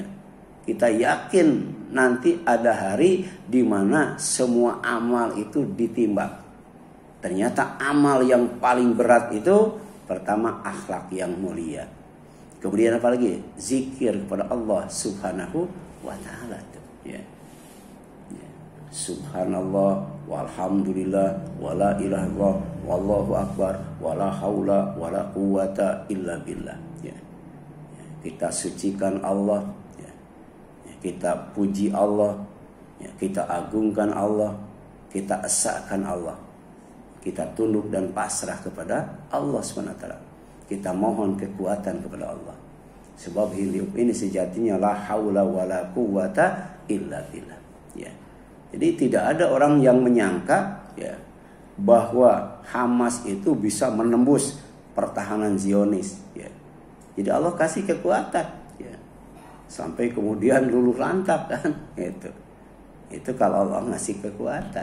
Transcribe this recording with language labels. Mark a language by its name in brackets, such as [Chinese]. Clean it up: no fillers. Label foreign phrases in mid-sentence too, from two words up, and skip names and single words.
[Indonesian] Kita yakin nanti ada hari di mana semua amal itu ditimbang. Ternyata amal yang paling berat itu pertama akhlak yang mulia. Kemudian apa lagi? Zikir kepada Allah [Arabic] سبحانه وتعالى. [Indonesian] Ya. Ya. [Arabic] سبحان الله والحمد لله ولا إله إلا الله والله أكبر ولا حول ولا قوة إلا بالله. [Indonesian] Ya. Ya. Kita sucikan Allah, ya. Ya. Kita puji Allah, ya. Kita agungkan Allah, kita esahkan Allah. Kita tunduk dan pasrah kepada Allah SWT. Kita mohon kekuatan kepada Allah. Sebab hidup ini sejatinya [Arabic] لا حول ولا قوة إلا بالله. [Indonesian] Ya. Jadi tidak ada orang yang menyangka, ya, bahwa Hamas itu bisa menembus pertahanan Zionis. Ya. Jadi Allah kasih kekuatan. Ya. Sampai kemudian luluh lantak kan. Itu kalau Allah ngasih kekuatan.